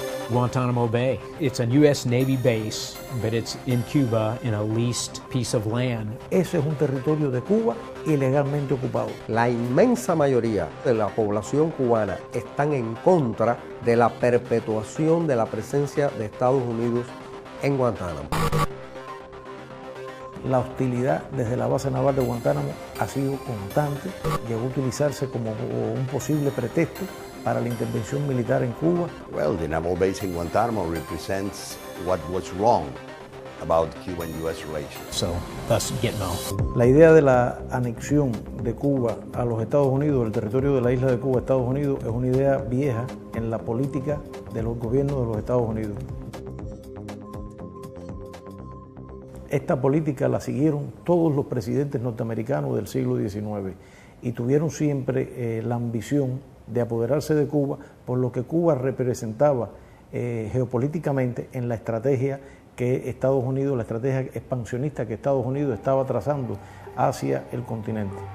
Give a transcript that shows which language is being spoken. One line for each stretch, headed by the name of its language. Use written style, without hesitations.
English: Guantanamo Bay. It's a U.S. Navy base, but it's in Cuba in a leased piece of land.
Spanish: Ese es un territorio de Cuba ilegalmente ocupado. La inmensa mayoría de la población cubana están en contra de la perpetuación de la presencia de Estados Unidos en Guantánamo. La hostilidad desde la base naval de Guantánamo ha sido constante, llegó a utilizarse como un posible pretexto para la intervención militar en Cuba.
English: Well, the naval base in Guantanamo represents what was wrong about Cuban-U.S. relations. So, thus GTMO.
Spanish: La idea de la anexión de Cuba a los Estados Unidos, el territorio de la isla de Cuba a Estados Unidos, es una idea vieja en la política de los gobiernos de los Estados Unidos. Esta política la siguieron todos los presidentes norteamericanos del siglo XIX y tuvieron siempre la ambición de apoderarse de Cuba por lo que Cuba representaba geopolíticamente en la estrategia que Estados Unidos, la estrategia expansionista que Estados Unidos estaba trazando hacia el continente.